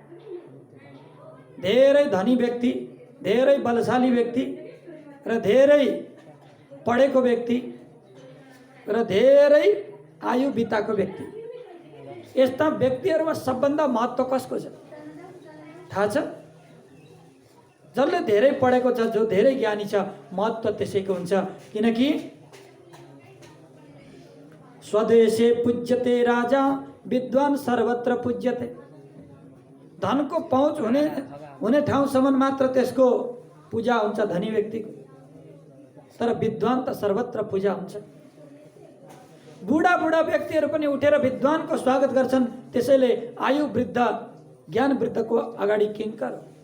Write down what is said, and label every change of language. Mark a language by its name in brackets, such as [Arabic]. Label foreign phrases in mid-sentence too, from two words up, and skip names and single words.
[Nepali] धेरै धनी व्यक्ति, धेरै बलशाली व्यक्ति, र धेरै पढेको व्यक्ति, र धेरै आयु बिताएको व्यक्ति। यस्ता व्यक्तिहरूमा सबभन्दा महत्त्व कसको छ थाहा छ? जसले धेरै पढेको छ, जो धेरै ज्ञानी छ, महत्त्व त्यसैको हुन्छ। [Sanskrit] किनकि स्वदेशे पूज्यते राजा विद्वान सर्वत्र पूज्यते। [Nepali] धनको पहुँच हुने ठाउँसम्म मात्र त्यसको पूजा हुन्छ धनी व्यक्तिको, तर विद्वान त सर्वत्र पूजा हुन्छ। बुढा व्यक्तिहरू पनि उठेर विद्वानको स्वागत गर्छन्। त्यसैले आयु वृद्ध ज्ञान वृद्धको अगाडि किङ्कर।